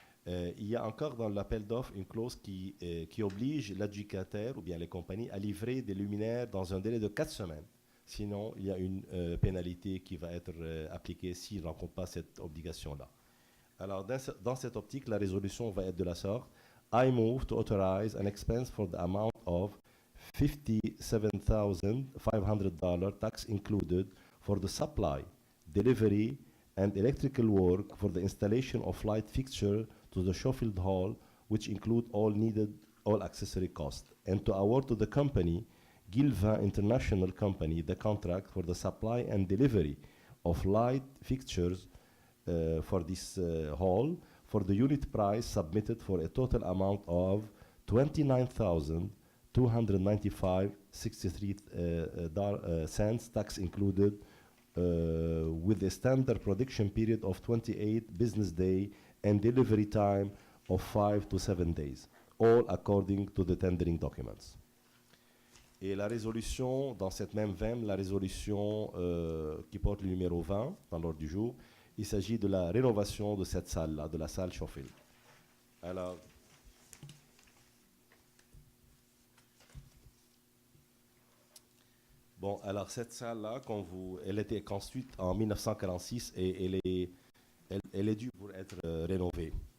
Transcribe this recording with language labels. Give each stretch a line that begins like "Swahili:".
French: Il y a encore dans l'appel d'offres une clause qui oblige l'adjudicataire ou bien les compagnies à livrer des luminaires dans un délai de 4 semaines. Sinon, il y a une pénalité qui va être appliquée s'ils ne rencontrent pas cette obligation-là. Alors, dans cette optique, la résolution va être de la sorte.
English: I move to authorize an expense for the amount of $57,500, tax included, for the supply, delivery, and electrical work for the installation of light fixture to the Schofield Hall, which include all accessory costs, and to award to the company, Gilvin International Company, the contract for the supply and delivery of light fixtures for this hall for the unit price submitted for a total amount of $29,295.63 tax included, with a standard production period of 28 business days and delivery time of 5 to 7 days, all according to the tendering documents.
French: Et la résolution, dans cette même veine, la résolution qui porte le numéro 20 dans l'ordre du jour, il s'agit de la rénovation de cette salle-là, de la salle Schofield. Alors, bon, alors cette salle-là, elle a été construite en 1946 et elle est due pour être rénovée.